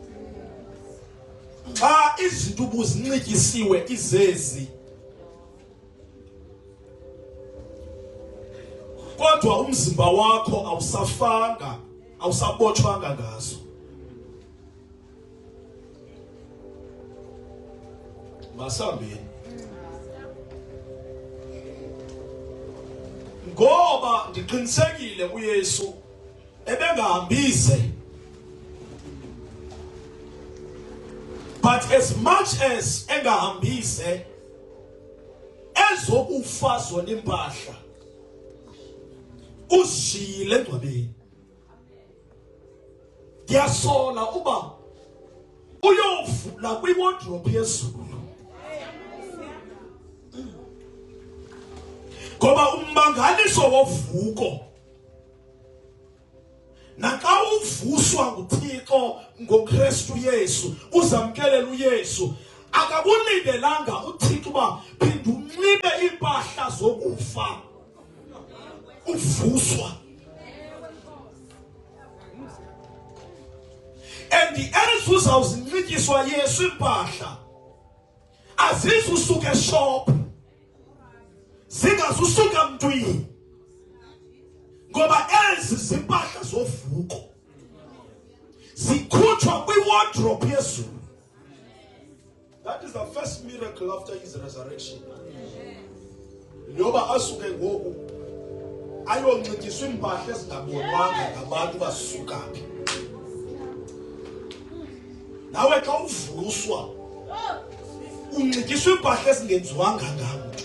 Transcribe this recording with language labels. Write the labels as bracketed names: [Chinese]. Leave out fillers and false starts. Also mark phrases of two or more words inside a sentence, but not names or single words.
[Xhosa] Xa izinto ubuzinxityisiwe izezi, kodwa umzimba wakho awusafanga, awusabotshwanga ngazo. Masambeni. Ngoba ndiqinisekile uYesu ebengahambise, [English] but as much as [Xhosa] engahambise ezokufa zona impahla uzishiyile engcwabeni. Ndiyasola uba uyovula kwiwardrobe yezulu, ngoba ummangaliso wovuko naxa uvuswa nguThixo ngoKristu Yesu, uzamkelela uYesu, akakulindelanga uThixo uba phinda unxibe impahla zokufa uvuswa. [English] And the [Xhosa] uzawuzinxityiswa Yesu impahla azizusuka eshop, zingazusuka mntwini, ngoba ezi zimpahla zovuko zikhutshwa kwiwardrobe yezulu. [English] That is the first miracle after his resurrection. [Xhosa] Njoba asuke ngoku ayonxityiswa impahla ezingabonwanga ngabantu basuka phi. Nawe xa uvuswa unxityiswa impahla ezingenziwanga ngamntu.